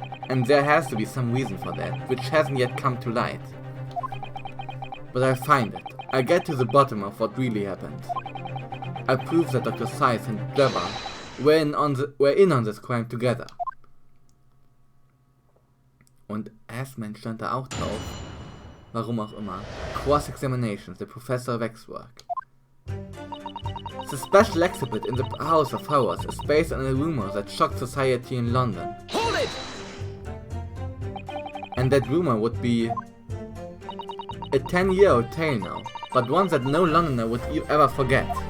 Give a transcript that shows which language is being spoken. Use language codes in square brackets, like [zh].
[en] And there has to be some reason for that, which hasn't yet come to light. But I'll find it. I'll get to the bottom of what really happened. I'll prove that Dr. Seiss and Drebber were in on this crime together. [de] Und Assman stand da auch drauf. Warum auch immer. [en] Cross-examinations, the Professor Waxwork. The special exhibit in the House of Horrors is based on a rumor that shocked society in London. Hold it! And that rumor would be a 10-year-old tale now, but one that no Londoner would ever forget.